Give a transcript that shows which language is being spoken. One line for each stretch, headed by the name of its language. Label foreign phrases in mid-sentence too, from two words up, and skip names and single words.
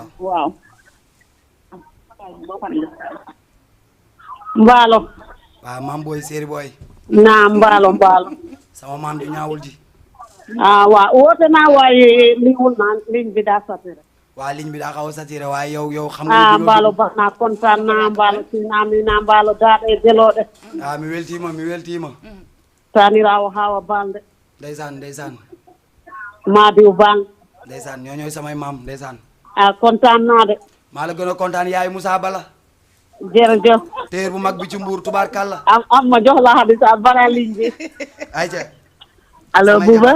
Wolof: waaw. mbaalo. waaw maam booy séeri booy naa mbaalo. sama maam ju ñaawul ji waaw woote naa waaye liwul naa ligne bi daa saturé. waa ligne bi daa xaw a saturé waaye yow xam nga mbaalo baax naa kontaan naa mbaalo si naa mi naa mbaalo daaɗe delooɗe.
Fula: mi weltiima tanirawo hawa balde.
Wolof: ndeysaan
Fula: maadiw bang.
Wolof: ndeysaan ñoo ñooy samay maam ndeysaan kontaan naa de. maa la gën a kontaan yaay Moussa Balla jërëjëf. téer bu mag bi ci Mbuur tubaarkàlla am ma jox la Xadi Saar bara ligne bi. ayca allo Bouba.